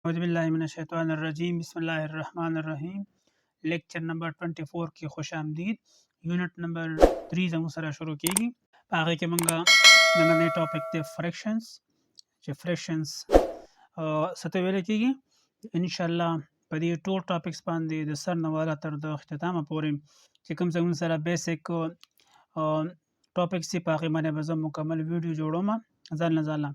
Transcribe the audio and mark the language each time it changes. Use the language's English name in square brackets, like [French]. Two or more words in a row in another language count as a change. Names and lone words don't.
[Arabic] اعوذ باللہ من الشیطان الرجیم بسم اللہ الرحمن الرحیم [Urdu] لیکچر نمبر 24 کی خوش آمدید. [Pashto] یونٹ نمبر 3 زموږ سره شروع کیږي. په هغه کې موږ نننی ټاپک دی فریکشنز، چې فریکشنز څه ته ویل کیږي. [Arabic] ان شاء الله [Pashto] په دې ټول ټاپکس باندې د سر نه والا تر د اختتامه پورې چې کوم زموږ سره [English] basic topics [Pashto] دي په هغې باندې به زه مکمل ویډیو جوړوم ځان نه ځان.